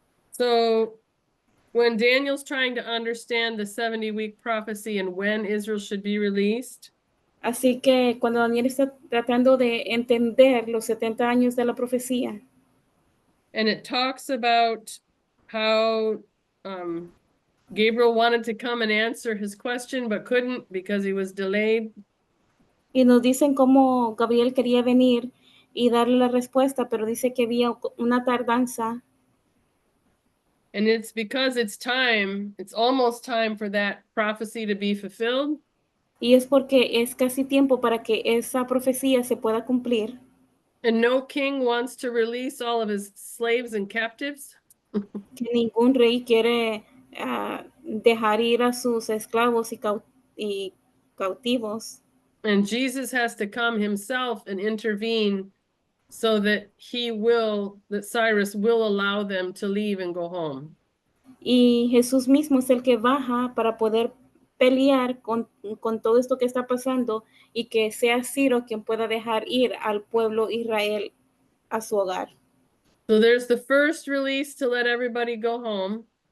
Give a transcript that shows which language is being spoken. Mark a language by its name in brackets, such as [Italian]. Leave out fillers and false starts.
[English] So when Daniel's trying to understand the 70-week prophecy and when Israel should be released. [Spanish] Así que cuando Daniel está tratando de entender los 70 años de la profecía. [English] And it talks about how Gabriel wanted to come and answer his question, but couldn't because he was delayed. [Spanish] Y nos dicen cómo Gabriel quería venir y darle la respuesta, pero dice que había una tardanza. [English] And it's because it's almost time for that prophecy to be fulfilled. [Spanish] Y es porque es casi tiempo para que esa profecía se pueda cumplir. [English] And no king wants to release all of his slaves and captives. [Spanish] Que ningún rey quiere dejar ir a sus esclavos y cautivos. [English] And Jesus has to come himself and intervene so that Cyrus will allow them to leave and go home. [Spanish] Y Jesús mismo es el que baja para poder pelear con todo esto que está pasando y que sea Ciro quien pueda dejar ir al pueblo Israel a su hogar. [English] So there's the first release to let everybody go home.